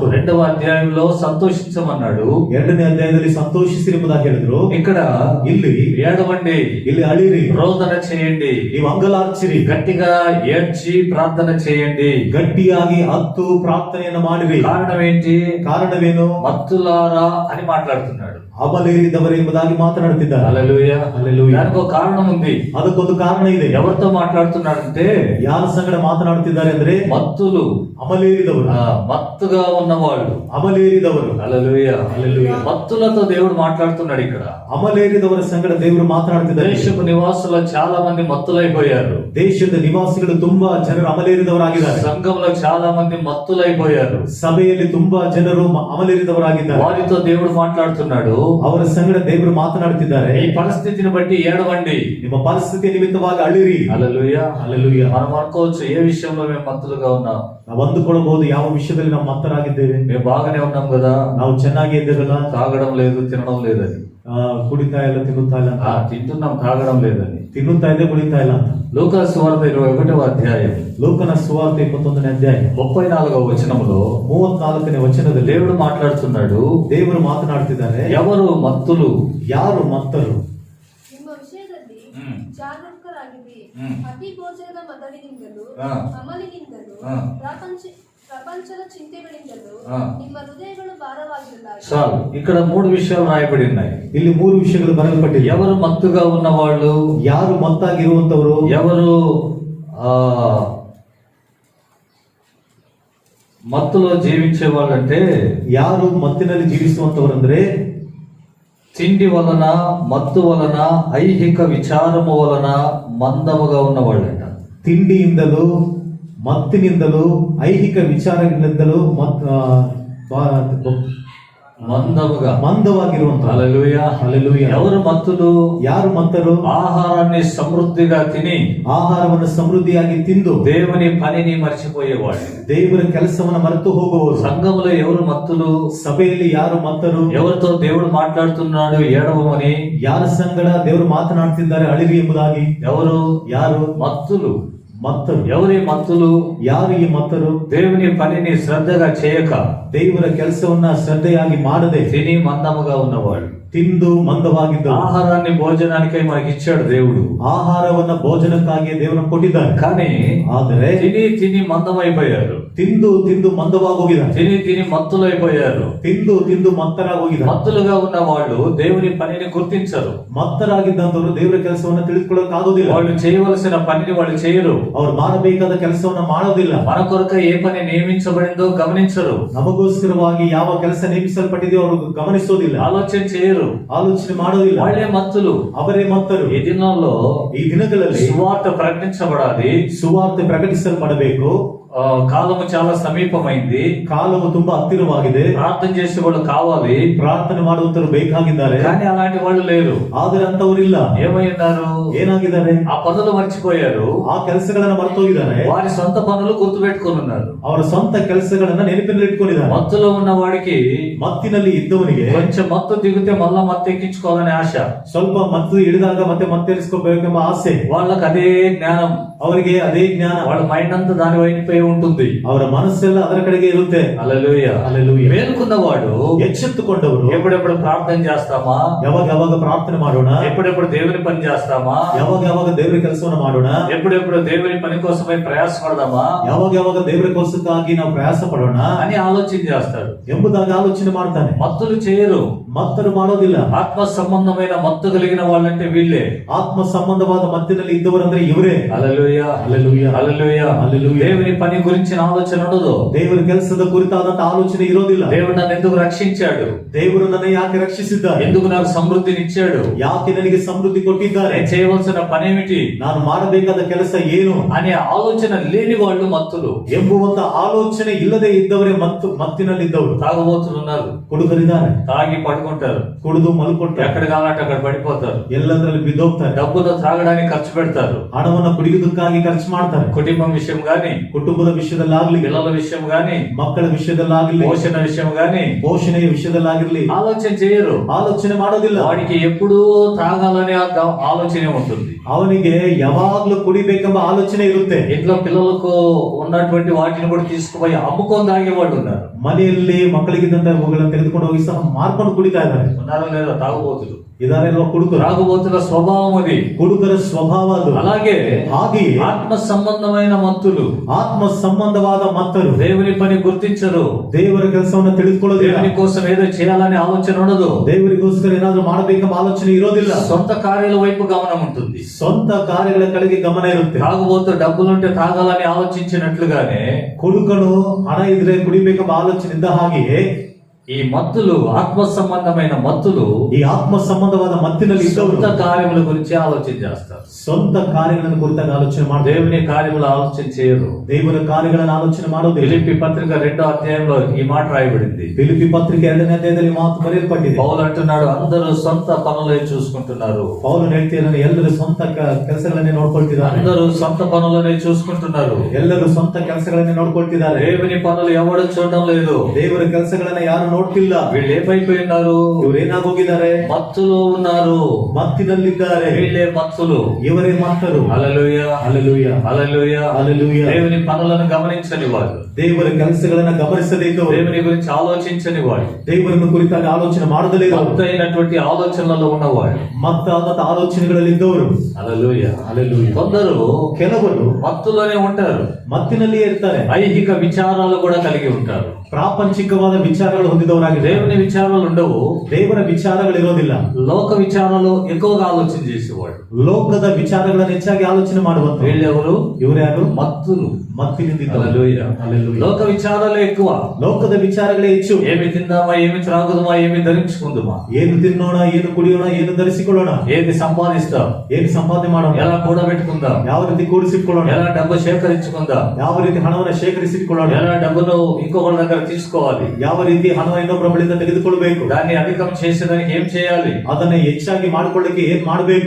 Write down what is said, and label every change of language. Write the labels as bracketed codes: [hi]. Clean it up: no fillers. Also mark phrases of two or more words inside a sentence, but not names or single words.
[te] 2వ అధ్యాయంలో సంతోషించమన్నాడు. [kn] 2ನೇ ಅಧ್ಯಾಯದಲ್ಲಿ ಸಂತೋಷಿಸಿರಿ ಎಂಬುದಾಗಿ ಹೇಳಿದ್ರು. [te] ఇక్కడ [kn] ಇಲ್ಲಿ [te] ఏడవండి, [kn] ಇಲ್ಲಿ ಅಳಿರಿ, [te] రోదన చేయండి, [kn] ನೀವು ಅಂಗಲಾರ್ಚಿರಿ, [te] గట్టిగా ఏడ్చి ప్రార్థన చేయండి, [kn] ಗಟ್ಟಿಯಾಗಿ ಅತ್ತು ಪ್ರಾರ್ಥನೆಯನ್ನು ಮಾಡಿರಿ. [te] కారణమేను? మత్తులారా అని మాట్లాడుతున్నాడు. [kn] ಅಮಲೇರಿದವರೇ ಎಂಬುದಾಗಿ ಮಾತನಾಡುತ್ತಿದ್ದಾರೆ. [te] హల్లెలూయా, హల్లెలూయా. దానికి ఒక కారణం ఉంది. [kn] ಅದಕ್ಕೊಂದು ಕಾರಣ ಇದೆ. [te] ఎవరితో మాట్లాడుతున్నాడంటే, [kn] ಯಾರ ಸಂಗಡ ಮಾತನಾಡುತ್ತಿದ್ದಾರೆ ಅಂದ್ರೆ, [te] మత్తులు, [kn] ಅಮಲೇರಿದವರು, [te] మత్తుగా ఉన్నవాళ్ళు. [kn] ಅಮಲೇರಿದವರು. [te] హల్లెలూయా, హల్లెలూయా. మత్తులతో దేవుడు మాట్లాడుతున్నాడు. ఇక్కడ [kn] ಅಮಲೇರಿದವರ ಸಂಗಡ ದೇವರು ಮಾತನಾಡುತ್ತಿದ್ದಾರೆ. [te] దేశపు నివాసులు చాలా మంది మత్తులైపోయారు. [kn] ದೇಶದ ನಿವಾಸಿಗಳು ತುಂಬಾ ಜನರು ಅಮಲೇರಿದವರಾಗಿದ್ದಾರೆ. [te] సంఘంలో చాలా మంది మత్తులైపోయారు. [kn] ಸಭೆಯಲ್ಲಿ ತುಂಬಾ ಜನರು ಅಮಲೇರಿದವರಾಗಿದ್ದಾರೆ. [te] వారితో దేవుడు మాట్లాడుతున్నాడు. [kn] ಅವರ ಸಂಗಡ ದೇವರು ಮಾತನಾಡುತ್ತಿದ್ದಾರೆ. [te] ఈ పరిస్థితిని బట్టి ఏడవండి, [kn] ನಿಮ್ಮ ಪರಿಸ್ಥಿತಿ ನಿಮಿತ್ತವಾಗಿ ಅಳಿರಿ. [te] హల్లెలూయా, హల్లెలూయా. మనం అనుకోవచ్చు, ఏ విషయంలో మేము మత్తులుగా ఉన్నాం. [kn] ನಾವು ಅಂದುಕೊಳ್ಳಬಹುದು, ಯಾವ ವಿಷಯದಲ್ಲಿ ನಾವು ಮತ್ತರಾಗಿದ್ದೇವೆ. [te] మేము బాగానే ఉన్నాం కదా, [kn] ನಾವು ಚೆನ್ನಾಗಿ ಇದ್ದೇವಲ್ಲ, [te] తాగడం లేదు, తినడం లేదని. [kn] ಕುಡಿತಾ ಇಲ್ಲ, ತಿನ್ನುತ್ತಾ ಇಲ್ಲ ಅಂತ. [te] తింటున్నాం, తాగడం లేదని. [kn] ತಿನ್ನುತ್ತಾ ಇದೆ, ಕುಡಿತಾ ಇಲ್ಲ ಅಂತ. [te] లూకా సువార్త 21వ అధ్యాయం, [kn] ಲೂಕನ ಸುವಾರ್ತೆ 21ನೇ ಅಧ್ಯಾಯ [te] 34వ వచనములో [kn] 34ನೇ ವಚನದಲ್ಲಿ [te] దేవుడు మాట్లాడుతున్నాడు. [kn] ದೇವರು ಮಾತನಾಡುತ್ತಿದ್ದಾರೆ. [te] ఎవరు మత్తులు? [kn] ಯಾರು ಮತ್ತರು? ನಿಮ್ಮ ವಿಷಯದಲ್ಲಿ ಜಾಗರೂಕರಾಗಿರಿ. ಅತಿ ಭೋಜನದ ಮೊದಲಿನಿಂದಲೂ, ಅಮಲಿನಿಂದಲೂ, ಪ್ರಪಂಚದ ಚಿಂತೆಗಳಿಂದಲೂ ನಿಮ್ಮ ಹೃದಯಗಳು ಭಾರವಾಗಿರಲಾಗಿ. [te] చాలు, ఇక్కడ 3 విషయాలు రాయబడి ఉన్నాయి. [kn] ಇಲ್ಲಿ 3 ವಿಷಯಗಳು ಬರೆಯಲ್ಪಟ್ಟಿವೆ. [te] ఎవరు మత్తుగా ఉన్నవాళ్ళు, [kn] ಯಾರು ಮತ್ತಾಗಿರುವಂತವರು, [te] ఎవరు మత్తులో జీవించే వాళ్ళంటే [kn] ಯಾರು ಮತ್ತಿನಲ್ಲಿ ಜೀವಿಸುವಂತವರಂದ್ರೆ [te] తిండి వలన, మత్తు వలన, ఐహిక విచారము వలన మందముగా ఉన్నవాళ్ళంట. [kn] ತಿಂಡಿಯಿಂದಲೂ ಮತ್ತಿನಿಂದಲೂ ಐಹಿಕ ವಿಚಾರಗಳಿಂದಲೂ ಮಂದವಾಗಿರುವಂತಹ [te] హల్లెలూయా. హల్లెలూయా. ఎవరు మత్తులు? [kn] ಯಾರು ಮತ್ತರು? [te] ఆహారాన్ని సమృద్ధిగా తిని [kn] ಆಹಾರವನ್ನು ಸಮೃದ್ಧಿಯಾಗಿ ತಿಂದು [te] దేవుని పనిని మర్చిపోయేవాళ్ళు. [kn] ದೇವರ ಕೆಲಸವನ್ನು ಮರೆತು ಹೋಗುವವರು. [te] సంఘములో ఎవరు మత్తులు? [kn] ಸಭೆಯಲ್ಲಿ ಯಾರು ಮತ್ತರು? [te] ఎవరితో దేవుడు మాట్లాడుతున్నాడు ఏడవమని, [kn] ಯಾರ ಸಂಗಡ ದೇವರು ಮಾತನಾಡ್ತಿದ್ದಾರೆ ಅಳಿರಿ ಎಂಬುದಾಗಿ. [te] ఎవరు? [kn] ಯಾರು? [te] మత్తులు. [kn] ಮತ್ತರು. [te] ఎవరి మత్తులు? [kn] ಯಾರು ಈ ಮತ್ತರು? [te] దేవుని పనిని శ్రద్ధగా చేయక, [kn] ದೇವರ ಕೆಲಸವನ್ನ ಶ್ರದ್ಧೆಯಾಗಿ ಮಾಡದೆ [te] తిని మందముగా ఉన్నవాళ్ళు. [kn] ತಿಂದು ಮಂದವಾಗಿದ್ದ [te] ఆహారాన్ని భోజనానికై మనకి ఇచ్చాడు దేవుడు. [kn] ಆಹಾರವನ್ನ ಭೋಜನಕ್ಕಾಗಿ ದೇವರನ್ನು ಕೊಟ್ಟಿದ್ದಾರೆ. [te] కానీ [kn] ಆದರೆ [te] తిని తిని మందమైపోయారు. [kn] ತಿಂದು ತಿಂದು ಮಂದವಾಗೋಗಿದ್ದಾರೆ. [te] తిని తిని మత్తులైపోయారు. [kn] ತಿಂದು ತಿಂದು ಮತ್ತರಾಗೋಗಿದ್ದಾರೆ. [te] మత్తులుగా ఉన్న వాళ్ళు దేవుని పనిని గుర్తించరు. [kn] ಮತ್ತರಾಗಿದ್ದಂತವರು ದೇವರ ಕೆಲಸವನ್ನ ತಿಳಿದುಕೊಳ್ಳಕ್ಕಾಗೋದಿಲ್ಲ. [te] వాళ్ళు చేయవలసిన పనిని వాళ్ళు చేయరు. [kn] ಅವರು ಮಾಡಬೇಕಾದ ಕೆಲಸವನ್ನ ಮಾಡೋದಿಲ್ಲ. [te] మన కొరకు ఏ పని నియమించబడిందో గమనించరు. [kn] ನಮಗೋಸ್ಕರವಾಗಿ ಯಾವ ಕೆಲಸ ನೇಮಿಸಲ್ಪಟ್ಟಿದೆಯೋ ಅವರು ಗಮನಿಸೋದಿಲ್ಲ, [te] ఆలోచన చేయరు, [kn] ಆಲೋಚನೆ ಮಾಡೋದಿಲ್ಲ. [te] వాళ్ళే మత్తులు. [kn] ಅವರೇ ಮತ್ತರು. [te] ఈ దినంలో [kn] ಈ ದಿನಗಳಲ್ಲಿ [te] సువార్త ప్రకటించబడాలి. [kn] ಸುವಾರ್ತೆ ಪ್ರಕಟಿಸಲ್ಪಡಬೇಕು. [te] కాలము చాలా సమీపమైంది. [kn] ಕಾಲವು ತುಂಬಾ ಹತ್ತಿರವಾಗಿದೆ. [te] ప్రార్థన చేసే వాళ్ళు కావాలి, [kn] ಪ್ರಾರ್ಥನೆ ಮಾಡುವಂತರು ಬೇಕಾಗಿದ್ದಾರೆ. [te] కానీ అలాంటి వాళ్ళు లేరు. [kn] ಆದರೆ ಅಂತವರಿಲ್ಲ. [te] ఏమైనారు? [kn] ಏನಾಗಿದ್ದಾರೆ? [te] ఆ పనులు మర్చిపోయారు. [kn] ಆ ಕೆಲಸಗಳನ್ನ ಮರೆತೋಗಿದ್ದಾರೆ. [te] వారి సొంత పనులు గుర్తు పెట్టుకుని ఉన్నారు. [kn] ಅವರ ಸ್ವಂತ ಕೆಲಸಗಳನ್ನ ನೆನಪಿನಲ್ಲಿ ಇಟ್ಕೊಂಡಿದ್ದಾರೆ. [te] మత్తులో ఉన్న వాడికి [kn] ಮತ್ತಿನಲ್ಲಿ ಇದ್ದವನಿಗೆ [te] కొంచెం మత్తు దిగితే మళ్ళా మత్తు ఎక్కించుకోవాలనే ఆశ. [kn] ಸ್ವಲ್ಪ ಮತ್ತು ಇಳಿದಾಗ ಮತ್ತೆರಿಸ್ಕೋಬೇಕೆಂಬ ಆಸೆ. [te] వాళ్ళకి అదే జ్ఞానం, [kn] ಅವರಿಗೆ ಅದೇ ಜ್ಞಾನ. [te] వాళ్ళ మైండ్ అంతా దాని వైపుపై ఉంటుంది. [kn] ಅವರ ಮನಸ್ಸೆಲ್ಲ ಅದರ ಕಡೆಗೆ ಇರುತ್ತೆ. [te] హల్లెలూయా. హల్లెలూయా. మేలుకున్నవాడు [kn] ಎಚ್ಚೆತ್ತುಕೊಂಡವರು [te] ఎప్పుడెప్పుడు ప్రార్థన చేస్తామా, [kn] ಯಾವಾಗ ಪ್ರಾರ್ಥನೆ ಮಾಡೋಣ, [te] ఎప్పుడెప్పుడు దేవుని పని చేస్తామా, [kn] ಯಾವಾಗ ದೇವರ ಕೆಲಸವನ್ನು ಮಾಡೋಣ, [te] ఎప్పుడెప్పుడు దేవుని పని కోసమై ప్రయాసపడదామా, [kn] ಯಾವಾಗ ದೇವರ ಕೆಲಸಕ್ಕಾಗಿ ನಾವು ಪ್ರಯಾಸ ಪಡೋಣ [te] అని ఆలోచన చేస్తాడు. [kn] ಎಂಬುದಾಗಿ ಆಲೋಚನೆ ಮಾಡ್ತಾನೆ. [te] మత్తులు చేయరు. [kn] ಮತ್ತರು ಮಾಡೋದಿಲ್ಲ. [te] ఆత్మ సంబంధమైన మత్తు కలిగిన వాళ్ళంటే వీళ్ళే. [kn] ಆತ್ಮ ಸಂಬಂಧವಾದ ಮತ್ತಿನಲ್ಲಿ ಇದ್ದವರಂದ್ರೆ ಇವರೇ. [te] హల్లెలూయా. హల్లెలూయా. హల్లెలూయా. హల్లెలూయా. దేవుని పని గురించిన ఆలోచన ఉండదు. [kn] ದೇವರ ಕೆಲಸದ ಕುರಿತಾದಂತ ಆಲೋಚನೆ ಇರೋದಿಲ್ಲ. [te] దేవుడు నన్ను ఎందుకు రక్షించాడు, [kn] ದೇವರು ನನ್ನ ಯಾಕೆ ರಕ್ಷಿಸಿದ್ದಾರೆ, [te] ఎందుకు నాకు సమృద్ధిని ఇచ్చాడు, [kn] ಯಾಕೆ ನನಗೆ ಸಮೃದ್ಧಿ ಕೊಟ್ಟಿದ್ದಾರೆ, [te] నేను చేయవలసిన పనేమిటి, [kn] ನಾನು ಮಾಡಬೇಕಾದ ಕೆಲಸ ಏನು [te] అనే ఆలోచన లేని వాళ్ళు మత్తులు. [kn] ಎಂಬುವಂತ ಆಲೋಚನೆ ಇಲ್ಲದೆ ಇದ್ದವರೇ ಮತ್ತಿನಲ್ಲಿದ್ದವರು. [te] తాగుబోతులు ఉన్నారు, [kn] ಕುಡುಕರಿದ್ದಾರೆ, [te] తాగి పడుకుంటారు, [kn] ಕುಡಿದು ಮಲ್ಕೊಳ್ತಾರೆ, [te] ఎక్కడ కావాలంటే అక్కడ పడిపోతారు, [kn] ಎಲ್ಲದರಲ್ಲಿ ಬಿದ್ದೋಗ್ತಾರೆ, [te] డబ్బును త్రాగడానికి ఖర్చు పెడతారు, [kn] ಹಣವನ್ನು ಕುಡಿಯುವುದಕ್ಕಾಗಿ ಖರ್ಚು ಮಾಡ್ತಾರೆ. [te] కుటుంబం విషయం గాని, [kn] ಕುಟುಂಬದ ವಿಷಯದಲ್ಲಾಗ್ಲಿ, [te] పిల్లల విషయం గాని, [kn] ಮಕ್ಕಳ ವಿಷಯದಲ್ಲಾಗ್ಲಿ, [te] పోషణ విషయం గాని [kn] ಪೋಷಣೆಯ ವಿಷಯದಲ್ಲಾಗಿರ್ಲಿ [te] ఆలోచన చేయరు. [kn] ಆಲೋಚನೆ ಮಾಡೋದಿಲ್ಲ. [te] వాడికి ఎప్పుడూ తాగాలనే ఆలోచనే ఉంటుంది. [kn] ಅವನಿಗೆ ಯಾವಾಗ್ಲೂ ಕುಡಿಬೇಕೆಂಬ ಆಲೋಚನೆ ಇರುತ್ತೆ. [te] ఇంట్లో పిల్లలకు ఉన్నటువంటి వాటిని కూడా తీసుకుపోయి అమ్ముకొని తాగే వాళ్ళు ఉన్నారు. [kn] ಮನೆಯಲ್ಲಿ ಮಕ್ಕಳಿಗಿದ್ದಂತ ಅವುಗಳನ್ನು ತೆಗೆದುಕೊಂಡು ಹೋಗಿ ಸಹ ಮಾರ್ಕೊಂಡು ಕುಡಿತಾ ಇದ್ದಾರೆ. [te] ఉన్నారో లేదా తాగుబోతులు? [kn] ಇದಾರೆಲ್ವ ಕುಡುಕರು? [te] తాగుబోతుల స్వభావం అది. [kn] ಕುಡುಕರ ಸ್ವಭಾವ ಅದು. [te] అలాగే [kn] ಹಾಗೆಯೇ [te] ఆత్మ సంబంధమైన మత్తులు [kn] ಆತ್ಮ ಸಂಬಂಧವಾದ ಮತ್ತರು [te] దేవుని పని గుర్తించరు. [kn] ದೇವರ ಕೆಲಸವನ್ನು ತಿಳಿದುಕೊಳ್ಳೋದಿಲ್ಲ. [te] దేవుని కోసం ఏదో చేయాలనే ఆలోచన ఉండదు. [kn] ದೇವರಿಗೋಸ್ಕರ ಏನಾದ್ರೂ ಮಾಡಬೇಕೆಂಬ ಆಲೋಚನೆ ಇರೋದಿಲ್ಲ. [te] సొంత కార్యాల వైపు గమనం ఉంటుంది. [kn] ಸ್ವಂತ ಕಾರ್ಯಗಳ ಕಡೆಗೆ ಗಮನ ಇರುತ್ತೆ. [te] తాగుబోతు డబ్బులుంటే తాగాలని ఆలోచించినట్లుగానే [kn] ಕುಡುಕನು ಹಣ ಇದ್ರೆ ಕುಡಿಬೇಕೆಂಬ ಆಲೋಚನೆ ಇದ್ದ ಹಾಗೆಯೇ [te] ఈ మత్తులు, ఆత్మ సంబంధమైన మత్తులు [kn] ಈ ಆತ್ಮ ಸಂಬಂಧವಾದ ಮತ್ತಿನಲ್ಲಿ ಇದ್ದವರು [te] సొంత కార్యముల గురించి ఆలోచన చేస్తారు. [kn] ಸ್ವಂತ ಕಾರ್ಯಗಳನ್ನು ಕುರಿತಾಗಿ ಆಲೋಚನೆ ಮಾಡ್ತಾರೆ. [te] దేవుని కార్యములు ఆలోచన చేయరు. [kn] ದೇವರ ಕಾರ್ಯಗಳನ್ನು ಆಲೋಚನೆ ಮಾಡೋದಿಲ್ಲ. [te] ఫిలిప్పీ పత్రిక 2వ అధ్యాయంలో ఈ మాట రాయబడింది. [kn] ಫಿಲಿಪ್ಪಿ ಪತ್ರಿಕೆ 2ನೇ ಅಧ್ಯಾಯದಲ್ಲಿ ಮಾತು ಬರೆಯಲ್ಪಟ್ಟಿದೆ. [te] పౌలు అంటున్నాడు, అందరూ సొంత పనులే చూసుకుంటున్నారు. [kn] ಪೌಲನು ಹೇಳ್ತಿದ್ದಾನೆ, ಎಲ್ಲರೂ ಸ್ವಂತ ಕೆಲಸಗಳನ್ನೇ ನೋಡ್ಕೊಳ್ತಿದ್ದಾರೆ. [te] అందరూ సొంత పనులనే చూసుకుంటున్నారు. [kn] ಎಲ್ಲರೂ ಸ್ವಂತ ಕೆಲಸಗಳನ್ನೇ ನೋಡ್ಕೊಳ್ತಿದ್ದಾರೆ. [te] దేవుని పనులు ఎవడు చూడడం లేదు. [kn] ದೇವರ ಕೆಲಸಗಳನ್ನ ಯಾರು ನೋಡ್ತಿಲ್ಲ. [te] వీళ్ళు ఏమైపోయినారు? [kn] ಇವರು ಏನಾಗೋಗಿದ್ದಾರೆ? [te] మత్తులో ఉన్నారు. [kn] ಮತ್ತಿನಲ್ಲಿದ್ದಾರೆ. [te] వీళ్ళే మత్తులు. [kn] ಇವರೇ ಮತ್ತರು. [te] హల్లెలూయా. [kn] ಹల్లెಲೂಯಾ. [te] హల్లెలూయా. [kn] ಹಲ್ಲెಲೂಯಾ. [te] దేవుని పనులను గమనించని వాడు, [kn] ದೇವರ ಕೆಲಸಗಳನ್ನ ಗಮನಿಸದೇ ಇದ್ದವರು, [te] దేవుని గురించి ఆలోచించని వాడు, [kn] ದೇವರನ್ನು ಕುರಿತಾಗಿ ಆಲೋಚನೆ ಮಾಡದಲೇ [te] మత్తు అయినటువంటి ఆలోచనలలో ఉన్నవాడు. [kn] ಮತ್ತಾದ ಆಲೋಚನೆಗಳಲ್ಲಿ ಇದ್ದವರು. [te] హల్లెలూయా. [kn] ಹಲ್ಲెಲೂಯಾ. [te] కొందరు [kn] ಕೆಲವರು [te] మత్తులోనే ఉంటారు. [kn] ಮತ್ತಿನಲ್ಲಿಯೇ ಇರ್ತಾರೆ. [te] ఐహిక విచారాలు కూడా కలిగి ఉంటారు. [kn] ಪ್ರಾಪಂಚಿಕವಾದ ವಿಚಾರಗಳು ಹೊಂದಿದ ಹೊಂದಿದವರಾಗಿದೆ. [te] దేవుని విచారాలు ఉండవు, [kn] ದೇವರ ವಿಚಾರಗಳಿರೋದಿಲ್ಲ. [te] లోక విచారాలు ఎక్కువగా ఆలోచన చేసేవాడు. [kn] ಲೋಕದ ವಿಚಾರಗಳನ್ನು ಹೆಚ್ಚಾಗಿ ಆಲೋಚನೆ ಮಾಡುವಂತ [te] వీళ్ళెవరు? [kn] ಇವರು ಯಾರು? [te] మత్తులు. [kn] ಮತ್ತಿನಿಂದಿದ್ದವರು. [te] హల్లెలూయా. హల్లెలూయా. లోక విచారాలే ఎక్కువ. [kn] ಲೋಕದ ವಿಚಾರಗಳೇ ಹೆಚ್ಚು. [te] ఏమి తిందామా, ఏమి త్రాగుదామా, ఏమి ధరించుకుందామా, [kn] ಏನು ತಿನ್ನೋಣ, ಏನು ಕುಡಿಯೋಣ, ಏನು ಧರಿಸಿಕೊಳ್ಳೋಣ, [te] ఏది సంపాదిస్తాం, [kn] ಏನು ಸಂಪಾದನೆ ಮಾಡೋಣ, [te] ఎలా కూడబెట్టుకుందాం, [kn] ಯಾವ ರೀತಿ ಕೂಡಿಸಿಕೊಳ್ಳೋಣ, [te] ఎలా డబ్బు సేకరించుకుందాం, [kn] ಯಾವ ರೀತಿ ಹಣವನ್ನು ಶೇಖರಿಸಿಕೊಳ್ಳೋಣ, [te] ఎలా డబ్బును ఇంకొకరి దగ్గర తీసుకోవాలి, [kn] ಯಾವ ರೀತಿ ಹಣವನ್ನು ಇನ್ನೊಬ್ಬರ ಬಳಿಯಿಂದ ತೆಗೆದುಕೊಳ್ಳಬೇಕು, [te] దాన్ని అధికం చేసేదానికి ఏం చేయాలి, [kn] ಅದನ್ನ ಹೆಚ್ಚಾಗಿ ಮಾಡಿಕೊಳ್ಳಿಕ್ಕೆ ಏನ್ ಮಾಡಬೇಕು.